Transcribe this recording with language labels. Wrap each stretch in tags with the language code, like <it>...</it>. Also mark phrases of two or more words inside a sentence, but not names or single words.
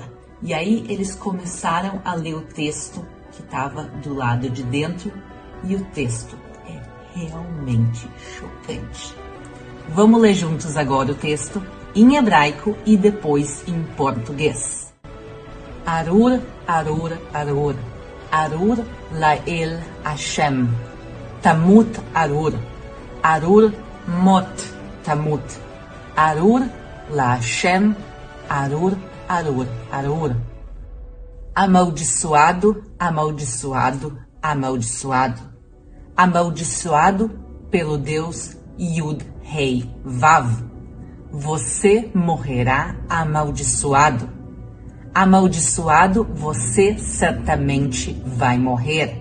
<pt>E aí eles começaram a ler o texto que estava do lado de dentro, e o texto é realmente chocante. Vamos ler juntos agora o texto em hebraico e depois em português.</pt> <he>ארור, ארור, ארור, ארור לאל השם, תמות ארור, ארור מות תמות, ארור לה', ארור, ארור, ארור.</he> <pt>Amaldiçoado, amaldiçoado, amaldiçoado, amaldiçoado pelo Deus YHWH. Você morrerá amaldiçoado. Amaldiçoado, você certamente vai morrer.</pt>